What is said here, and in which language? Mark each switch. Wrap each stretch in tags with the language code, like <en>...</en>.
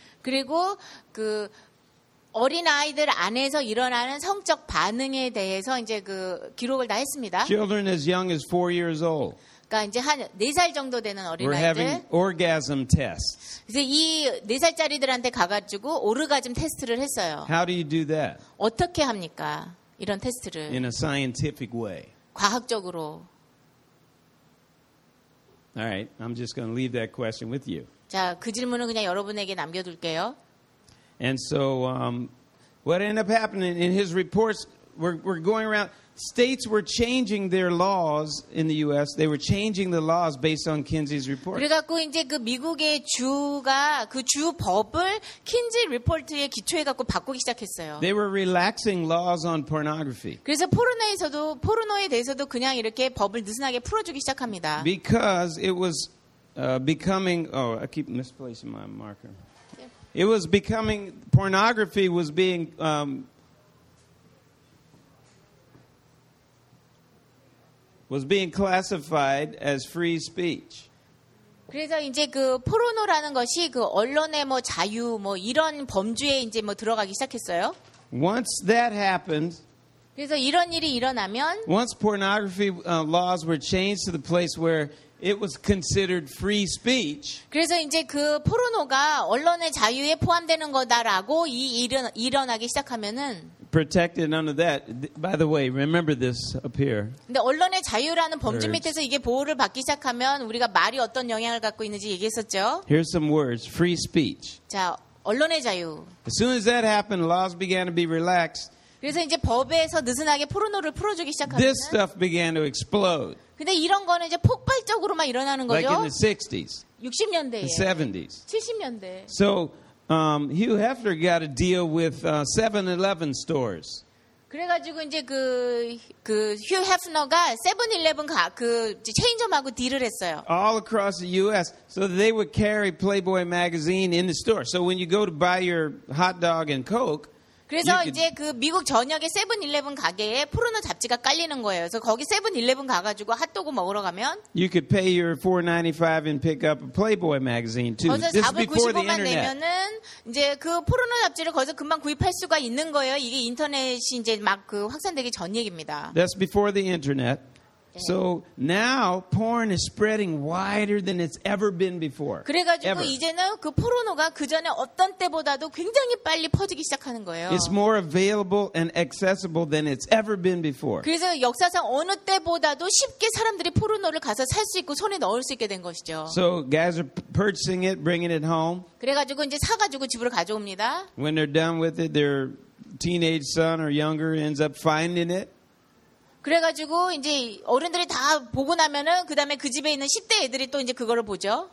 <ko>그리고 그 어린 아이들 안에서 일어나는 성적 반응에 대해서 이제 그 기록을 다 했습니다.</ko> <en>Children as young as 4 years old.</en> <ko>그러니까 이제 한 네 살 정도 되는 어린아이들.</ko> <en>We're having orgasm tests.</en> <ko>이제 이 네 살짜리들한테 가가지고 오르가즘 테스트를 했어요.</ko> <en>How do you do that?</en> <ko>어떻게 합니까? 이런 테스트를.</ko> <en>In a scientific way.</en> <ko>과학적으로.</ko> <en>All right, I'm just going to leave that question with you.</en> <ko>자, 그 질문은 그냥 여러분에게 남겨둘게요.</ko> <en>And so, what ended up happening in his reports? We're going around. States were changing their laws in the U.S. They were changing the laws based on Kinsey's report.</en> <ko>그래갖고 이제 그 미국의 주가 그 주 법을 킨지 리포트에 기초해갖고 바꾸기 시작했어요.</ko> <en>They were relaxing laws on pornography.</en> <ko>그래서 포르노에 대해서도 그냥 이렇게 법을 느슨하게 풀어주기 시작합니다.</ko> <en>Because it was becoming. Oh, I keep misplacing my marker. It was becoming. Pornography was being. Was being classified as free speech.</en> <ko>그래서 이제 그 포르노라는 것이 그 언론의 뭐 자유 뭐 이런 범주에 이제 뭐 들어가기 시작했어요.</ko> <en>Once that happened.</en> <ko>그래서 이런 일이 일어나면.</ko> <en>Once pornography laws were changed to the place where it was considered free speech.</en> <ko>그래서 이제 그 포르노가 언론의 자유에 포함되는 거다라고 이 일은 일어나기 시작하면은.</ko> <en>Protected under that. By the way, remember this up here.</en> <ko>근데 언론의 자유라는 범주 밑에서 이게 보호를 받기 시작하면 우리가 말이 어떤 영향을 갖고 있는지 얘기했었죠.</ko> <en>Here's some words. Free speech.</en> <ko>자, 언론의 자유.</ko> <en>As soon as that happened, laws began to be relaxed.</en> <ko>그래서 이제 법에서 느슨하게 포르노를 풀어주기 시작하면</ko> <en>This stuff began to explode.</en> <ko>근데 이런 거는 이제 폭발적으로 막 일어나는 거죠.</ko> <en>Like in the 60s.</en> <ko>60년대에.</ko> <en>The 70s.</en> <ko>70년대.</ko> <en>So. Hugh Hefner got a deal with 7-Eleven stores.</en> <ko>그래가지고 이제 그 휴 헤프너가 7-Eleven 가 그 체인점하고 딜을 했어요.</ko> <en>All across the U.S. so they would carry Playboy magazine in the store. So when you go to buy your hot dog and coke.</en> <ko>그래서 이제 그 미국 전역의 7-Eleven 가게에 포르노 잡지가 깔리는 거예요. 그래서 거기 7-Eleven 가가지고 핫도그 먹으러 가면</ko> <en>You could pay your $4.95 and pick up a Playboy magazine too.</en> <ko>거기서 4.95만 내면은 이제 그 포르노 잡지를 거기서 금방 구입할 수가 있는 거예요. 이게 인터넷이 이제 막 그 확산되기 전 얘기입니다.</ko> <en>That's before the internet. So now porn is spreading wider than it's ever been before.</en> <ko>그래가지고</ko> <en>ever.</en> <ko>이제는 그 포르노가 그 전에 어떤 때보다도 굉장히 빨리 퍼지기 시작하는 거예요.</ko> <en>It's more available and accessible than it's ever been before.</en> <ko>그래서 역사상 어느 때보다도 쉽게 사람들이 포르노를 가서 살 수 있고 손에 넣을 수 있게 된 것이죠.</ko> <en>So guys are purchasing it, bringing it home.</en> <ko>그래가지고 이제 사가지고 집으로 가져옵니다.</ko> <en>When they're done with it, their teenage son or younger ends up finding it.</en> <ko>그래가지고 이제 어른들이 다 보고 나면은 그 다음에 그 집에 있는 10대 애들이 또 이제 그거를 보죠.</ko>